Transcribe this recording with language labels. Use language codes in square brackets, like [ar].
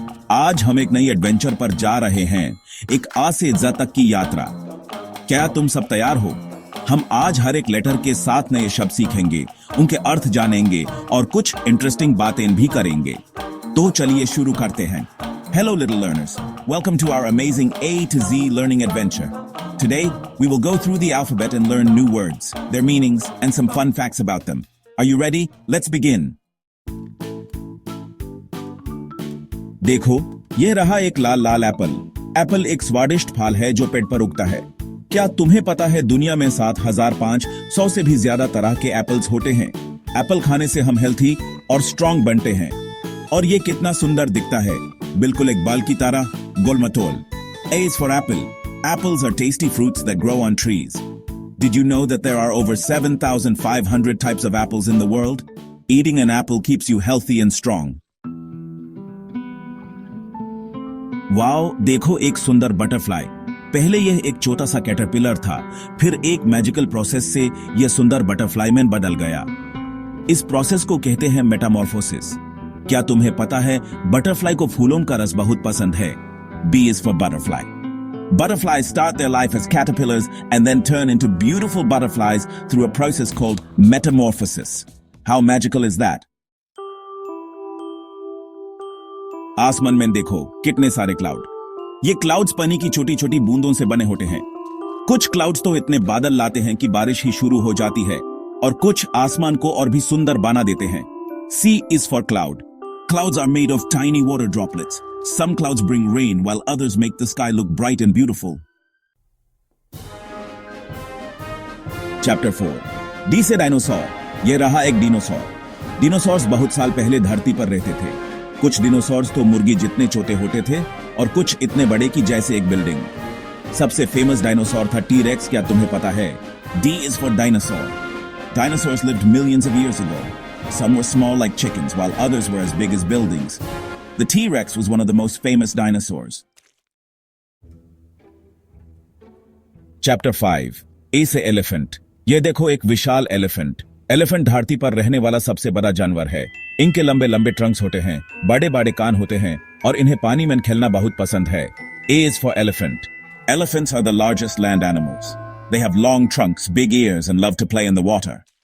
[hi] आज हम एक नई एडवेंचर पर जा रहे हैं, एक आ से ज तक की यात्रा। क्या तुम सब तैयार हो? हम आज हर एक लेटर के 7 नए शब्द सीखेंगे, उनके अर्थ जानेंगे और कुछ इंटरेस्टिंग बातें भी करेंगे। तो चलिए शुरू करते हैं। [en] Hello little learners, welcome to our amazing A to Z learning adventure. Today, we will go through the alphabet and learn new words, their meanings, and some fun facts about them. Are you ready? Let's begin. [hi] देखो, ये रहा एक लाल लाल Apple. Apple एक स्वादिष्ट फल है जो पेड़ पर उगता है। क्या तुम्हें पता है दुनिया में 7500 से भी ज्यादा तरह के एप्पल्स होते हैं। एप्पल खाने से हम हेल्थी और स्ट्रांग बनते हैं। और ये कितना सुंदर दिखता है, बिल्कुल एक बाल की तरह, गोल-मटोल। [en] A is for apple. Apples are tasty fruits that grow on trees. Did you know that there are over 7,500 types of apples in the world? Eating an apple keeps you healthy and strong. [hi] Wow, देखो एक सुंदर butterfly. पहले यह एक छोटा सा caterpillar था, फिर एक मैजिकल प्रोसेस से यह सुंदर बटरफ्लाई में बदल गया। इस प्रोसेस को कहते हैं मेटामॉर्फोसिस। क्या तुम्हें पता है बटरफ्लाई को फूलों का रस बहुत पसंद है? [en] B is for butterfly. Butterflies start their life as caterpillars and then turn into beautiful butterflies through a process called metamorphosis. How magical is that? [hi] आसमान में देखो कितने सारे क्लाउड। ये क्लाउड्स पानी की छोटी छोटी बूंदों से बने होते हैं। कुछ क्लाउड्स तो इतने बादल लाते हैं कि बारिश ही शुरू हो जाती है, और कुछ आसमान को और भी सुंदर बना देते हैं। [en] C is for cloud. Clouds are made of tiny water droplets. Some clouds bring rain while others make the sky look bright and beautiful. Chapter 4. [hi] D से डायनासोर। यह रहा एक डिनोसॉर। डिनोसॉर्स बहुत साल पहले धरती पर रहते थे। कुछ डिनोसॉर्स तो मुर्गी जितने छोटे होते थे और कुछ इतने बड़े कि जैसे एक बिल्डिंग। सबसे फेमस डायनासोर था टी-रेक्स। क्या तुम्हें पता है? [en] D is for dinosaur. Dinosaurs lived millions of years ago. Some were small like chickens, while others were as big as buildings. The T-Rex was one of the most famous dinosaurs. Chapter 5. [hi] A से elephant. ये देखो एक विशाल elephant. Elephant धरती पर रहने वाला सबसे बड़ा जानवर है। इनके लंबे लंबे ट्रंक्स होते हैं, बड़े बड़े कान होते हैं और इन्हें पानी में खेलना बहुत पसंद है। [en] A is for elephant. Elephants are the largest land animals. They have long trunks, big ears, and love to play in the water.